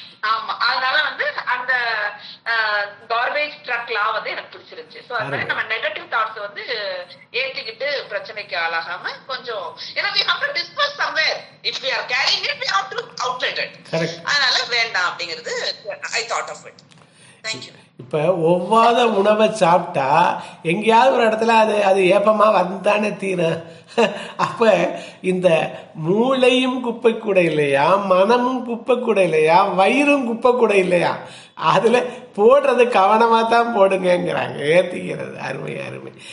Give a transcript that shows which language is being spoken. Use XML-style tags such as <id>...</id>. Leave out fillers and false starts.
<ta>ஆமா, அதனால வந்து அந்த கார்பேஜ் ட்ரக் லா வந்து எனக்கு பிடிச்சிருந்துச்சு. சோ அதனால நம்ம நெகட்டிவ் தாட்ஸ் வந்து ஏத்திக்கிட்டு பிரச்சனைக்கு ஆளாகாம கொஞ்சம், ஏன்னா</ta> <en>we have to discuss somewhere. If we are carrying it, we have to outlet it.</en> <ta>அதனால வேண்டாம் அப்படிங்கிறது</ta> <en>I thought of it. Thank you.</en> <ta>இப்போ ஒவ்வாத உணவை சாப்பிட்டா எங்கேயாவது ஒரு இடத்துல அது ஏப்பமாக வந்தானே தீரும். அப்போ இந்த மூளையும் குப்பை கூட இல்லையா, மனமும் குப்பை கூட இல்லையா, வயிறும் குப்பை கூட இல்லையா, அதில் போடுறது கவனமாக தான் போடுங்கிறாங்க, ஏற்றிக்கிறது. அருமை அருமை.</ta>